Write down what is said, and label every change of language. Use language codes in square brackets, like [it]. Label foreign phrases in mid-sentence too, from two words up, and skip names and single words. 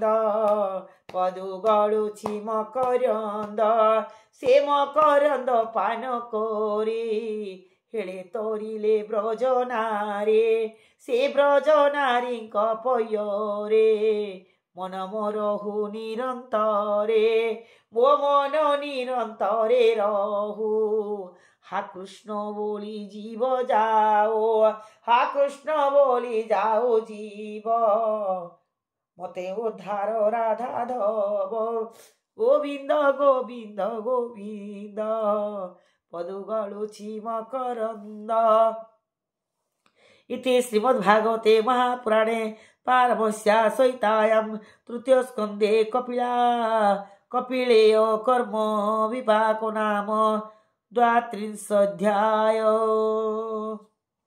[or] ପଦୁ ଗଳୁଛି ମକରନ୍ଦ ସେ ମକରନ୍ଦ ପାନ କରି ହେଳେ ତୋରିଲେ ବ୍ରଜନାରେ ସେ ବ୍ରଜନାରୀଙ୍କ ପୟରେ ମନ ରହୁ ନିରନ୍ତରେ ମୋ ମନ ନିରନ୍ତରେ ରହୁ ହା କୃଷ୍ଣ ବୋଲି ଜୀବ ଯାଉ ହା କୃଷ୍ଣ ବୋଲି ଯାଉ ଜୀବ ମତେ ଉଦ୍ଧାର ରାଧା ଧବ ଗୋବିନ୍ଦ ଗୋବିନ୍ଦ ଗୋବିନ୍ଦ ପଦୁ ଗଳୁଛି ମକରନ୍ଦ [sa] इति श्रीमद्भागवते महापुराणे पारमहंस्या संहितायां तृतीय स्कन्धे कपिलेय कर्म विपाको नाम 32 अध्याय।